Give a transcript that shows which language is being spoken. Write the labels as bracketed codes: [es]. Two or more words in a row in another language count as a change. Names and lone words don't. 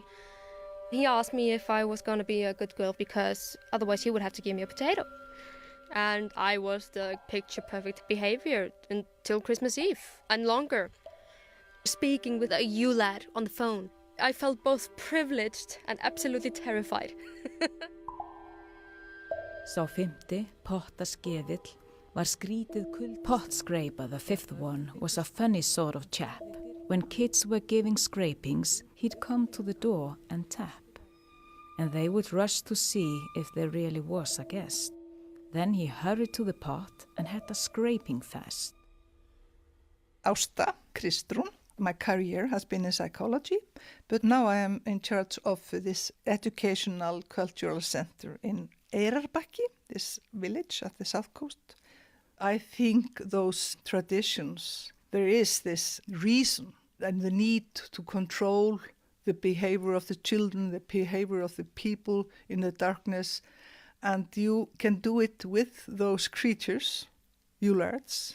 [en] He asked me if I was going to be a good girl because otherwise he would have to give me a potato. And I was the picture-perfect behavior until Christmas Eve and longer. Speaking with a Yule Lad on the phone, I felt both privileged and absolutely terrified. [is] Sá 5. Pottaskeiðill var skrítið kuld. [en] Pottscraper, the 5th one, was a funny sort of chap. When kids were giving scrapings, he'd come to the door and tap. And they would rush to see if there really was a guest. Then he hurried to the pot and had a scraping fest. Ásta Kristrún. My career has been in psychology, but now I am in charge of this educational cultural center in Eyrarbakki, this village at the south coast. I think those traditions, there is this reason and the need to control the behavior of the children, the behavior of the people in the darkness, and you can do it with those creatures, Yule Lads.